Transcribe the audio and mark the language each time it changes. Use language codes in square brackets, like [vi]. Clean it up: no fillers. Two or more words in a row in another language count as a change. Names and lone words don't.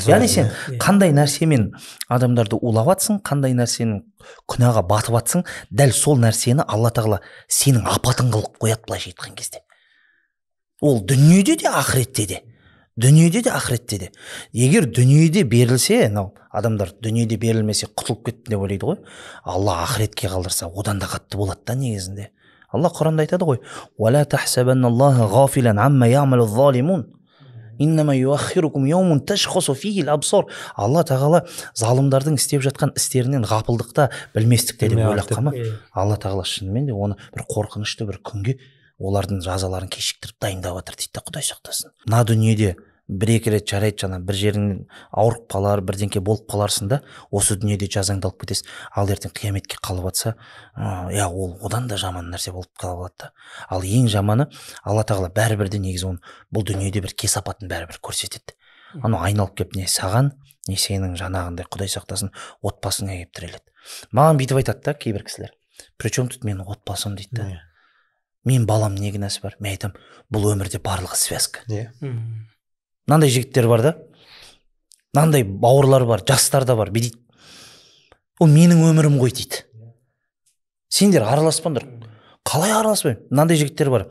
[kk] Яғни сен қандай нәрсемен адамдарды улап жатсың, қандай нәрсенің күнәға батып жатсың, дәл сол нәрсені Алла тағала сенің апатың қылып қояды, былайша айтқан кезде. Ол дүниеде де ақыретте де. Дүниеде де ақыретте де. Егер дүниеде берілсе, адамдар дүниеде берілмесе құтылып кетті деп ойлайды ғой. Алла ақыретке қалдырса, одан да қатты болады да негізінде. Алла Құранда айтады ғой: [ar] "ولا تحسبن الله غافلا عما يعمل الظالمون. إنما يؤخركم يوم تشخص فيه الأبصار." [kk] Алла тағала залымдардың істеп жатқан істерінен ғапылдықта, білместікте деп ойлап қалма. Алла тағала шынымен де оны бір қорқынышты бір күнге олардың жазаларын кешіктіріп дайындап жатыр дейді, Құдай сақтасын. Мына дүниеде бір-екі рет жарайды, жаңа бір жеріңнен ауырып қалар, бірдеңке болып қаларсың да, осы дүниеде жазаңды алып кетесің. Ал ертең қияметке қалып жатса, ол одан да жаман нәрсе болып қалады да. Ал ең жаманы, Алла тағала бәрібір де негізі оны бұл дүниеде бір кесапатын бәрібір көрсетеді. Анау айналып келіп не саған, не сенің жаңағындай, Құдай сақтасын, отбасыңа келіп тіреледі. Маған бүйтіп айтады да кейбір кісілер: [ru] "Причем тут [kk] менің отбасым?" дейді да. Мен балам не кінәсі бар? Мен айтам, бұл өмірде барлығы связка. Мынандай жігіттер бар да, мынандай бауырлар бар, жастар да бар, дейді. Ол менің өмірім ғой дейді. Сендер араласпаңдар. Қалай араласпаймын? Мынандай жігіттер бар.